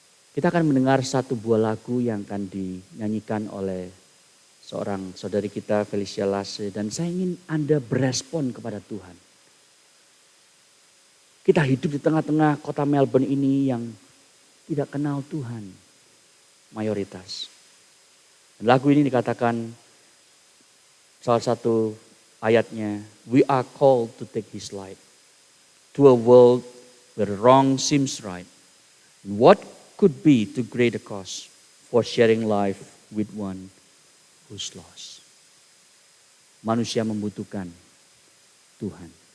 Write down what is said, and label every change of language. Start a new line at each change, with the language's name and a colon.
Indonesian: Kita akan mendengar satu buah lagu yang akan dinyanyikan oleh seorang saudari kita, Felicia Lasse, dan saya ingin Anda berespon kepada Tuhan. Kita hidup di tengah-tengah kota Melbourne ini yang tidak kenal Tuhan mayoritas. Dan lagu ini dikatakan salah satu ayatnya,
English: we are called to take his light to a world where wrong seems right. What could be too great a cause for sharing life with one who's lost.
Indonesian: Manusia membutuhkan Tuhan.